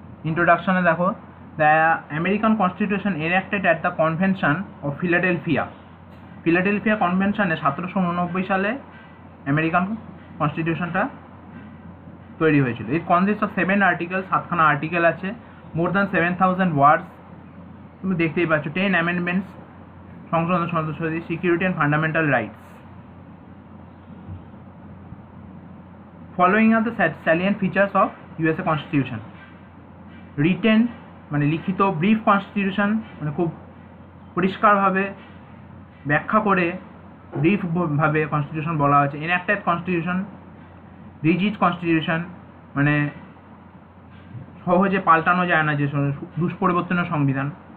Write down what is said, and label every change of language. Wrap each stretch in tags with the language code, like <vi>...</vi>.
<en>Introduction</en> <bn>এ দেখো</bn> <en>the American Constitution enacted at the Convention of Philadelphia.</en> <bn>Philadelphia Convention এ 1789 সালে American কনস্টিটিউশনটা তৈরি হয়েছিল।</bn> <en>It consists of 7 articles,</en> <bn>7খানা article আছে,</bn> <en>more than 7000 words।</en> <bn>তুমি দেখতেই পাচ্ছ</bn> <en>10 amendments,</en> <bn>সংশোধন সদস্যদের,</bn> <en>Security and fundamental rights. Following are the salient features of USA Constitution.</en> <bn>Written মানে লিখিত, ব্রিফ কনস্টিটিউশন মানে খুব পরিষ্কারভাবে ব্যাখ্যা করে ব্রিফভাবে কনস্টিটিউশন বলা হয়েছে। এনঅ্যাক্টেড কনস্টিটিউশন, রিজিড কনস্টিটিউশন মানে সহজে পাল্টানো যায় না, যে দুষ্পরিবর্তনীয় সংবিধান।</bn>